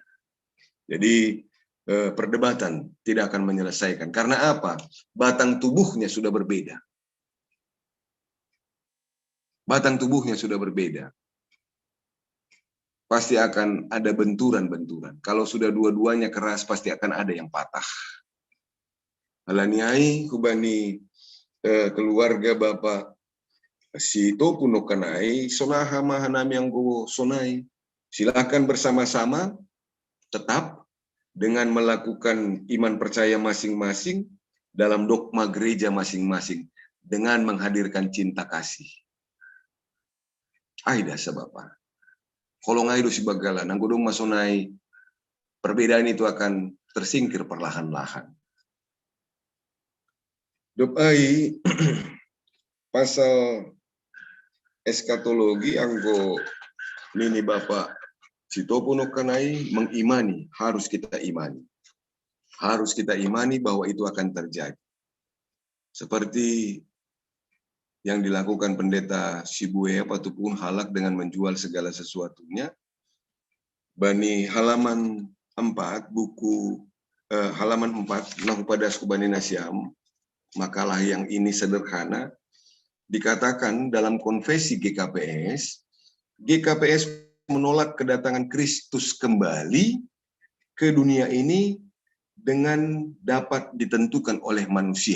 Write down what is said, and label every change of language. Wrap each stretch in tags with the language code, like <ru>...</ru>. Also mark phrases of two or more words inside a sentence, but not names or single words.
<id>Jadi perdebatan tidak akan menyelesaikan. Karena apa? Batang tubuhnya sudah berbeda. Batang tubuhnya sudah berbeda. Pasti akan ada benturan-benturan. Kalau sudah dua-duanya keras, pasti akan ada yang patah.</id> <bts>Alaniai kubani keluarga Bapak si Topuno kanai, sonaha mahanami yang go sonai.</bts> <id>Silakan bersama-sama tetap dengan melakukan iman percaya masing-masing dalam dogma gereja masing-masing dengan menghadirkan cinta kasih.</id> <bts>Aida sebab kalau ngaido si bagala, nanggodong masonai,</bts> <id>perbedaan itu akan tersingkir perlahan-lahan.</id> <bts>Dopai pasal</bts> <id>eskatologi</id> <bts>anggo nini Bapak Sitopuno kanai</bts> <id>mengimani, harus kita imani. Harus kita imani bahwa itu akan terjadi. Seperti yang dilakukan pendeta Sibuya Patupun Halak dengan menjual segala sesuatunya.</id> <bts>Bani halaman</bts> <id>4, buku halaman 4,</id> <bts>Nahupadas Kubani Nasyam,</bts> <id>makalah yang ini sederhana, dikatakan dalam konfesi GKPS, GKPS menolak kedatangan Kristus kembali ke dunia ini dengan dapat ditentukan oleh manusia.</id>